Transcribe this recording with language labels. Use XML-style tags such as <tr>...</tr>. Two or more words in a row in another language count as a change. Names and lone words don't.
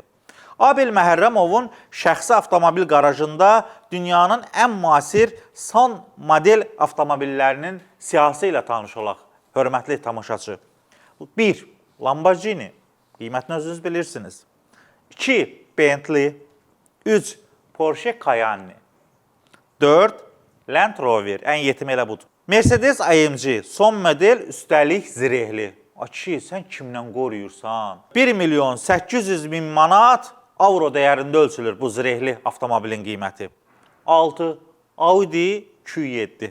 <az>Abel Məhərrəmovun şəxsi avtomobil qarajında dünyanın ən müasir son model avtomobillərinin siyahısı ilə tanış olaq, hörmətli tamaşaçı. 1. Lamborghini, qiymətini özünüz bilirsiniz. 2. Bentley. 3. Porsche Cayenne. 4. Land Rover, ən yetim elə budur.</az> <en>Mercedes AMG,</en> <az>son model, üstəlik zirehli. Aki, sən kimdən qoruyursan? 1 milyon 800 min manat avro dəyərində ölçülür bu zirehli avtomobilin qiyməti. 6. Audi Q7.</az>